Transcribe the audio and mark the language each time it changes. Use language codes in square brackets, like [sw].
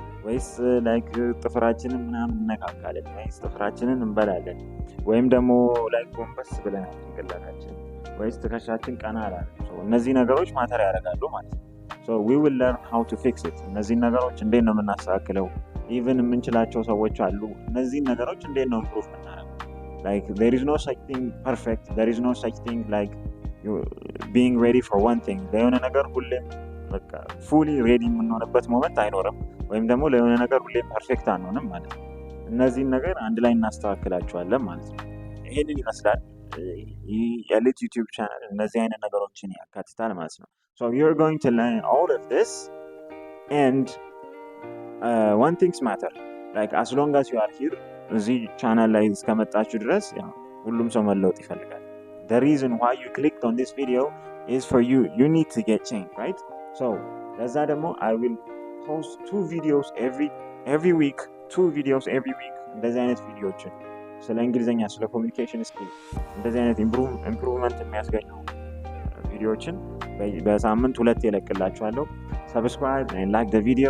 [am] ወይስ ላይክ ጥፍራችንን ምናምን እነካካለን? ወይስ ጥፍራችንን እንበላለን? ወይም ደግሞ ላይክ ጎንበስ ብለን ጭንቅላታችን ወይስ ትከሻችን ቀና አላለም? እነዚህ ነገሮች ማተር ያደርጋሉ ማለት ነው። [en] we will learn how to fix it። [am] እነዚህን ነገሮች እንዴት ነው የምናስተካክለው? ኢቭን የምንችላቸው ሰዎች አሉ። እነዚህን ነገሮች እንዴት ነው ኢምፕሩቭ የምናደርገው? [en] like there is no such thing perfect, there is no such thing like being ready for one thing። [am] ለሆነ ነገር ሁሌም በቃ fully ready የምንሆንበት ሞመንት አይኖርም፣ ወይም ደግሞ ለሆነ ነገር ሁሌም ፐርፌክት አንሆንም ማለት ነው። እነዚህን ነገር አንድ ላይ እናስተካክላቸዋለን ማለት ነው። ይሄንን ይመስላል የልጅ ዩቲዩብ ቻናል እነዚህ አይነት ነገሮችን ያካትታል ማለት ነው። [en] so you're going to learn all of this and one thing's matter, like as long as you are here [am] እዚህ ቻናል ላይ እስከመጣችሁ ድረስ ሁሉም ሰው መለወጥ ይፈልጋል። [en] the reason why you clicked on this video is for you need to get change, right? [am] so ለዛ ደግሞ [en] I will post 2 videos every week, [am] 2 videos every week። እንደዚህ አይነት ቪዲዮዎችን ስለ እንግሊዝኛ ስለ ኮሚኒኬሽን ስኪል እንደዚህ አይነት ኢምፕሩቭመንት የሚያስገኙ ቪዲዮዎችን በሳምንት 2 እለቅላችኋለሁ። [en] subscribe and like the video።